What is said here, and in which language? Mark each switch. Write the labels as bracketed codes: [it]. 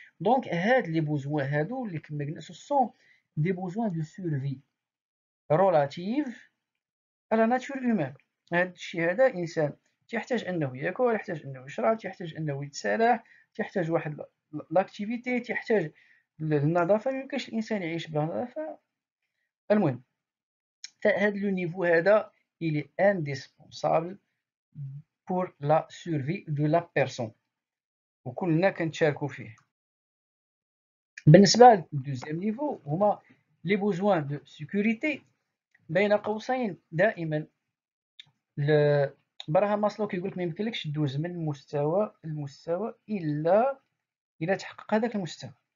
[ar] دونك هاد لي بوزوان هادو اللي كما قلنا سون دي بوزوان دو سورفي رولاتيف على ناتور هيومان. هاد الشيء هذا انسان تيحتاج انه ياكل، يحتاج انه يشرب، تيحتاج انه يتسالح، تيحتاج واحد لاكتيفيتي، تيحتاج النظافه. ميمكنش الانسان يعيش بلا نظافه. المهم هاد لو نيفو هذا [fr] il est indispensable pour la survie de la personne، [ar] وكلنا كنتشاركوا فيه. بالنسبه للدوزيام نيفو هما لي بوزوان دو سيكوريتي. بين قوسين دائما براهام ماسلو كيقول لك ما يمكنلكش دوز من مستوى المستوى الا تحقق هذاك المستوى.